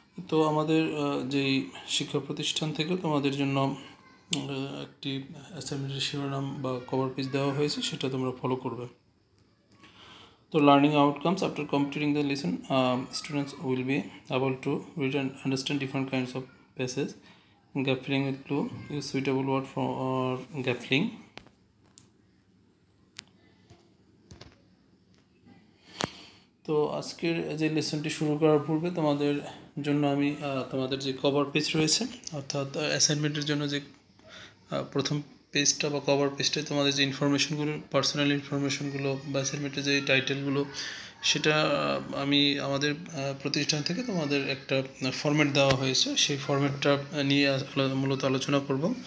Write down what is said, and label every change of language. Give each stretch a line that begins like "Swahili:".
Bangla: তো আমাদের যেই শিক্ষা প্রতিষ্ঠান থেকে তোমাদের জন্য একটি অ্যাসাইনমেন্টের শিরোনাম বা কভার পেজ দেওয়া হয়েছে, সেটা তোমরা ফলো করবে।
English: তো learning outcomes after completing the lesson, students will be able to read and understand different kinds of passage. Gap filling with clue is suitable word for gap filling.
Bangla: তো আজকের যে লেসনটি শুরু করার পূর্বে তোমাদের জন্য আমি তোমাদের যে কভার পেজ রয়েছে, অর্থাৎ অ্যাসাইনমেন্টের জন্য যে প্রথম পেজটা বা কভার পেজটায় তোমাদের যে ইনফরমেশনগুলো, পার্সোনাল ইনফরমেশনগুলো বা অ্যাসাইনমেন্টের যে টাইটেলগুলো, সেটা আমি আমাদের প্রতিষ্ঠান থেকে তোমাদের একটা ফরম্যাট দেওয়া হয়েছে, সেই ফরম্যাটটা নিয়ে মূলত আলোচনা করব।